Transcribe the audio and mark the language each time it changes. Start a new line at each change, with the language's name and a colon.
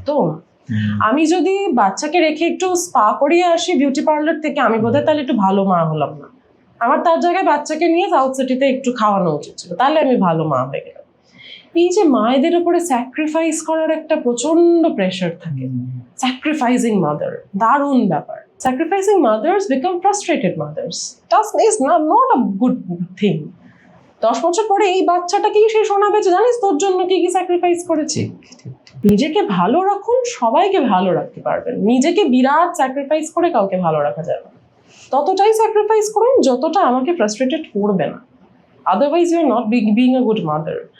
Bangla: তো আমি যদি বাচ্চাকে রেখে একটু স্পা করিয়ে আসি বিউটি পার্লার থেকে, আমি বোধহয় তাহলে একটু ভালো মা হলাম না, আমার তার জায়গায় বাচ্চাকে নিয়ে সাউথ সিটিতে একটু খাওয়ানো উচিত ছিল, তাহলে আমি ভালো মা হয়ে গেলাম। এই যে মায়েদের উপরে স্যাক্রিফাইস করার একটা প্রচন্ড প্রেশার থাকে, স্যাক্রিফাইসিং মাদার, দারুণ ব্যাপার।
English: Sacrificing mothers become frustrated mothers. That is not a good thing.
Bangla: 10 বছর পরে এই বাচ্চাটাকেই সে শোনাবে যে জানিস তোর জন্য কি কি স্যাক্রিফাইস করেছি। নিজেকে ভালো রাখুন, সবাইকে ভালো রাখতে পারবেন। নিজেকে বিরাট স্যাক্রিফাইস করে কাউকে ভালো রাখা যাবে না। ততটাই স্যাক্রিফাইস করুন যতটা আমাকে ফ্রাস্ট্রেটেড করবে না,
English: Otherwise you are not being a good mother.